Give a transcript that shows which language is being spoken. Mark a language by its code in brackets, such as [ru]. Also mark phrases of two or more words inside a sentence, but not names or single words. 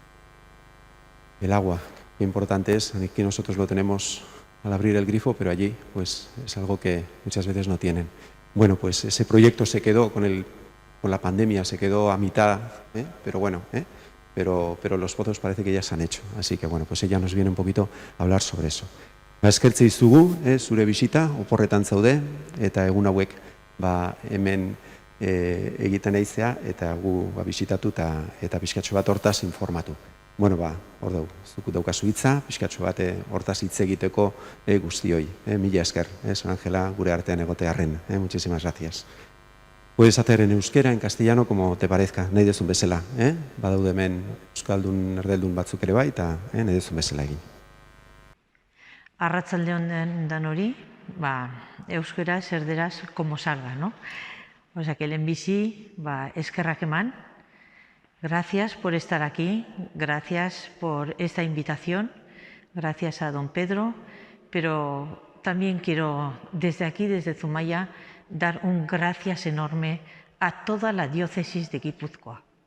[es] El agua, qué importante es. Aquí nosotros lo tenemos al abrir el grifo, pero allí pues es algo que muchas veces no tienen. Bueno, pues ese proyecto se quedó con la pandemia, se quedó a mitad, pero bueno, pero los pozos parece que ya se han hecho. Así que bueno, pues ella nos viene un poquito a hablar sobre eso. [eu] Eskertze izugu, zure bisita, oporretan zaude, eta egun hauek hemen egiten eizea, eta gu bisitatu eta pixkatxo bat hortaz informatu. Bueno, hor dugu, zuku daukazu hitza, pixkatxo bat hortaz hitz egiteko guztioi. Mila esker, Sorangela, gure artean egotearren. [es] Muchísimas gracias. Puedes hacer en euskera, en castellano, como te parezca, [eu] nahi dezun bezala. Badaude hemen euskaldun, erdeldun batzuk ere bai, eta nahi dezun bezala egin. Arratsalde on danori, euskaraz, erderaz, [es] como salga, ¿no? O sea que [eu] lehenbizi, eskerrak eman. [es] Gracias por estar aquí, gracias por esta invitación, gracias a don Pedro, pero también quiero desde aquí, desde Zumaia, dar un gracias enorme a toda la diócesis de Guipúzcoa.